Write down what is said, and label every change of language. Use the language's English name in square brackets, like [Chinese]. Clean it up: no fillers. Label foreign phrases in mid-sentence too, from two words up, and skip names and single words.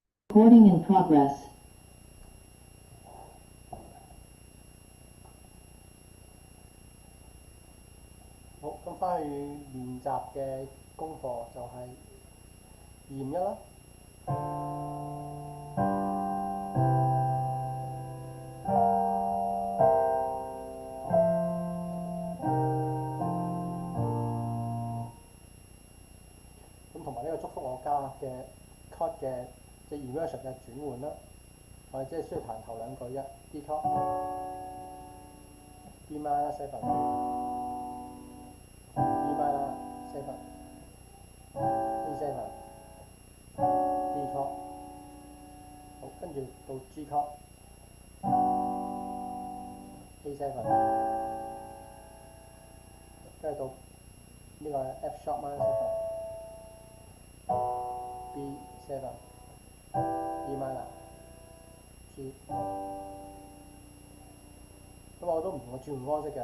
[English] Recording in progress. [Cantonese] 好，咁翻去練習嘅功課就係驗一啦。咁同埋呢個祝福我家嘅 chord 嘅即係 inversion 嘅轉換啦，我哋即係需要彈頭兩句啫。 [English] D chord D minor 7 E minor 7 A 7 D chord， [Cantonese] 好，跟住到 [English] G chord [Cantonese] A 7， 跟住到呢個 [English] F sharp minor 7 B 7 E minor G， [Cantonese] 咁我都唔同嘅轉換方式嘅。